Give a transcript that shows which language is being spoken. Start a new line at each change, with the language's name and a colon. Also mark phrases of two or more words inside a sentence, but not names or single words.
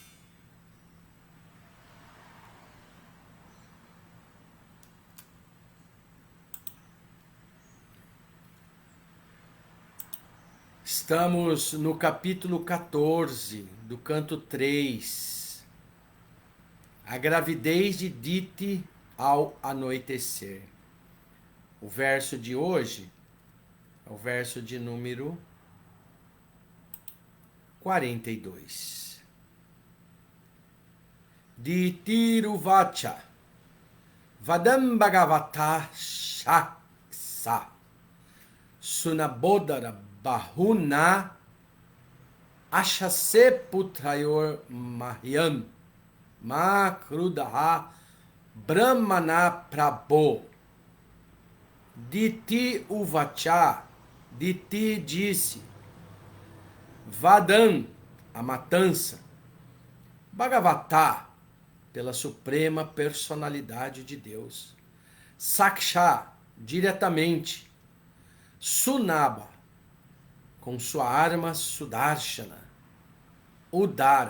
Portuguese: Estamos no capítulo 14 do canto 3. A gravidez de Diti ao anoitecer. O verso de hoje é o verso de número 42.
Sanskrit: Ditiruvacha Vadam Bhagavata Shaksa Sunabodara Bahuna Ashase Putrayor Mahyam Makrudaha Brahmana Prabho.
Portuguese: Diti Uvacha, Diti disse, Vadam, a matança, Bhagavata, pela suprema personalidade de Deus, Saksha, diretamente, Sunaba, com sua arma Sudarshana, Udara,